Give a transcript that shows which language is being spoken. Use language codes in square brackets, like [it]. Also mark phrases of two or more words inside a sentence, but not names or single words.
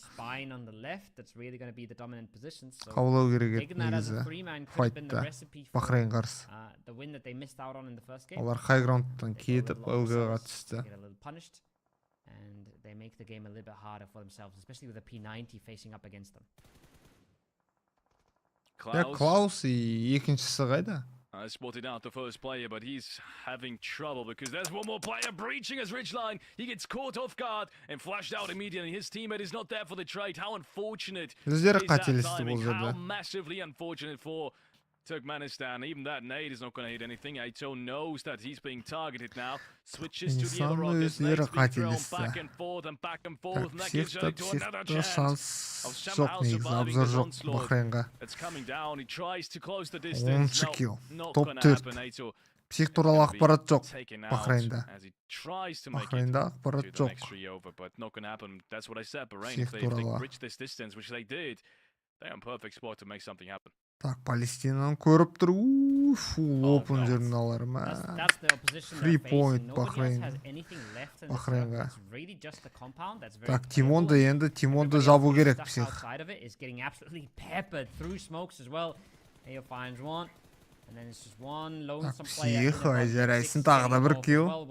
[kk] Қаулау керек еді негізі файтта Бахрейн қарсы. Олар хайграундтан кетіп ылғаға түсті. Klaus екіншісі қайда? [en] I spotted out the first player, but he's having trouble because there's one more player breaching his ridgeline. He gets caught off guard and flashed out immediately. His teammate is not there for the trade. How unfortunate is that timing? How massively unfortunate for Turkmenistan. Even that nade is not going to hit anything. Aito knows that he's being targeted now. Switches to the other rockets. Nade's being thrown back and forth and back and forth. And that gives Aito another chance of somehow surviving this onslaught that's coming down. He tries to close the distance. No, not going to happen. Aito [kk] псих туралы ақпарат жоқ Бахрейнда. Бахрейнда ақпарат жоқ. Псих туралы. [en] They're in perfect spot to make something happen. [kk] Так, Палестинаны көріп тұр. [en] Full open [kk] жерін алар ма. 3 point Бахрейнға. Так, Тимонды жабу керек псих. Так, псих, айзарайсын тағы да бір килл.